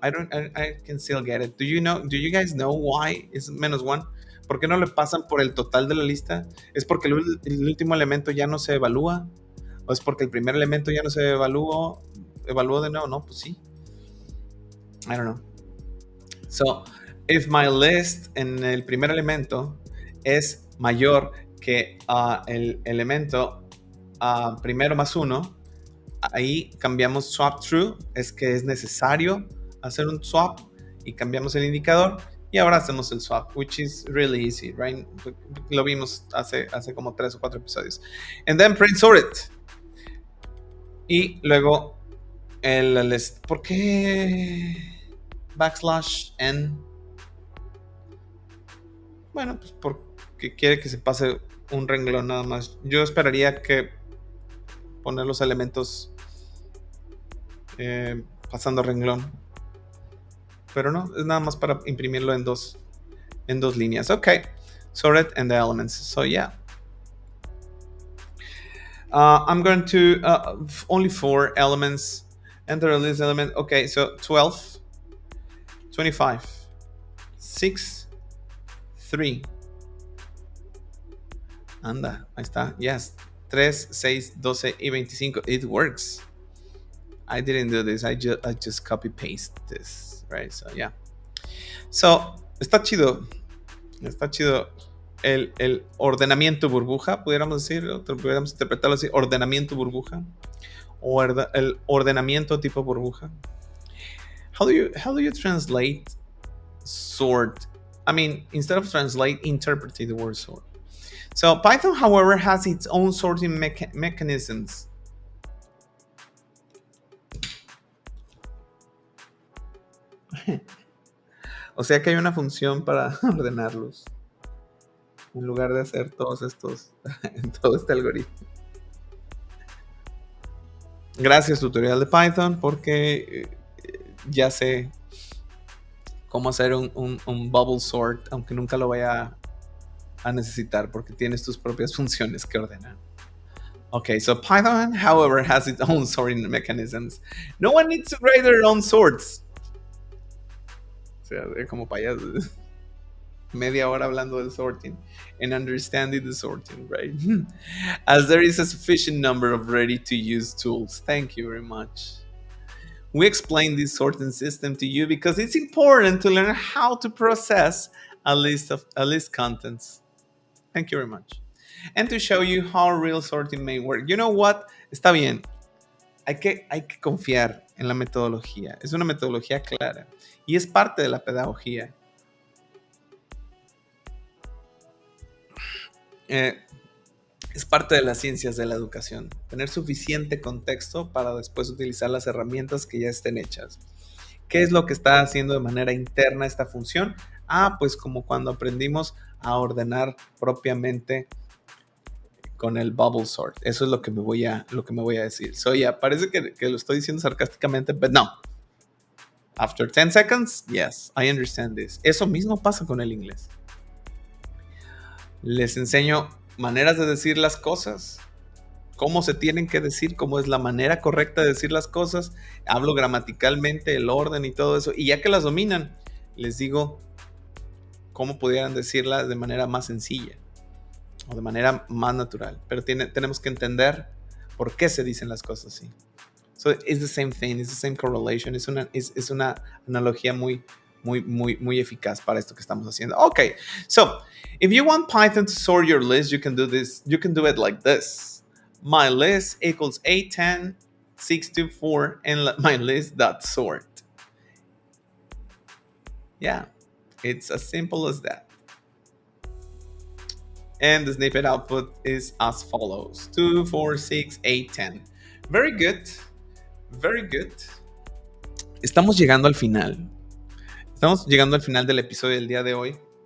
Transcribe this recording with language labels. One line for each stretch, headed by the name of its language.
English: I can still get it. Do you guys know why it's -1?
Spanish: ¿Por qué no le pasan por el total de la lista? ¿Es porque el último elemento ya no se evalúa? ¿O es porque el primer elemento ya no se evalúa? evalúo de nuevo, no, pues sí.
English: I don't know. So, if my list
Spanish: en el primer elemento es mayor que el elemento primero más uno, ahí cambiamos swap true, es que es necesario hacer un swap y cambiamos el indicador y ahora hacemos el swap,
English: which is really easy, right?
Spanish: Lo vimos hace como 3 o 4 episodios.
English: And then print sort it.
Spanish: Y luego el list. ¿Por qué /n? Bueno, pues porque quiere que se pase un renglón nada más. Yo esperaría que poner los elementos pasando renglón. Pero no, es nada más para imprimirlo en dos líneas.
English: Ok, sort it and the elements. So yeah. I'm going to only 4 elements. Enter a list element. Okay, so 12, 25, 6, 3.
Spanish: Anda, ahí está.
English: Yes. 3, 6, 12 y 25. It works. I didn't do this. I just copy paste this, right? So yeah. So,
Spanish: está chido. Está chido el ordenamiento burbuja, pudiéramos decir, pudiéramos interpretarlo así, ordenamiento burbuja o el ordenamiento tipo burbuja.
English: How do you translate sort? I mean, instead of translate, interpret the word sort. So Python, however, has its own sorting mechanisms.
Spanish: O sea que hay una función para ordenarlos en lugar de hacer todos estos todo este algoritmo. Gracias tutorial de Python, porque ya sé cómo hacer un bubble sort, aunque nunca lo vaya a necesitar porque tienes tus propias funciones que ordenan.
English: Okay, so Python, however, has its own sorting mechanisms. No one needs to write their own sorts.
Spanish: O sea, como payasos. Media hora hablando del
English: sorting and understanding the sorting, right? As there is a sufficient number of ready-to-use tools. Thank you very much. We explain this sorting system to you because it's important to learn how to process a list contents. Thank you very much. And to show you how real sorting may work. You know what?
Spanish: Está bien. Hay que confiar en la metodología. Es una metodología clara y es parte de la pedagogía. Es parte de las ciencias de la educación. Tener suficiente contexto para después utilizar las herramientas que ya estén hechas. ¿Qué es lo que está haciendo de manera interna esta función? Pues como cuando aprendimos a ordenar propiamente con el bubble sort. Eso es lo que me voy a decir. So yeah, parece que lo estoy diciendo sarcásticamente, but no.
English: After 10 seconds, yes, I understand this.
Spanish: Eso mismo pasa con el inglés. Les enseño maneras de decir las cosas, cómo se tienen que decir, cómo es la manera correcta de decir las cosas. Hablo gramaticalmente, el orden y todo eso. Y ya que las dominan, les digo cómo pudieran decirlas de manera más sencilla o de manera más natural. Pero tenemos que entender por qué se dicen las cosas así.
English: So it's the same thing, it's the same correlation.
Spanish: Es una analogía muy eficaz para esto que estamos haciendo.
English: Okay, so if you want Python to sort your list, you can do this. You can do it like this. My list equals 810 624 and my list.sort. Yeah, it's as simple as that. And the snippet output is as follows: 2, 4, 6, 8, 10. Very good. Very good.
Spanish: Estamos llegando al final. Estamos llegando al final del episodio del día de hoy.